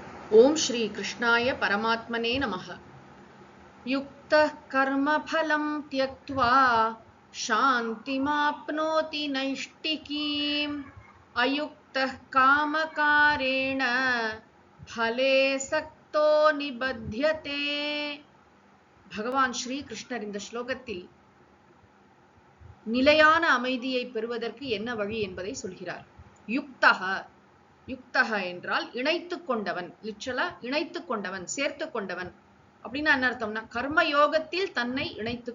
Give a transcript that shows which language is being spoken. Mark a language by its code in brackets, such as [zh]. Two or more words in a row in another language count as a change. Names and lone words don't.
[sa] ओम श्री कृष्णाय परमात्मने नमः। युक्तः कर्मफलं त्यक्त्वा शान्तिमाप्नोति नैष्टिकीम् अयुक्तः कामकारेण फले सक्तो निबध्यते। [ta] பகவான் ஸ்ரீ கிருஷ்ணர் இந்த ஸ்லோகத்தில் நிலையான அமைதியை பெறுவதற்கு என்ன வழி என்பதை சொல்கிறார். [sa] युक्तः युक्तः [ta] என்றால் இணைத்து கொண்டவன், லிட்ரலா இணைத்து கொண்டவன், சேர்த்து கொண்டவன் அப்படின்னா என்ன அர்த்தம்னா கர்மயோகத்தில் தன்னை இணைத்து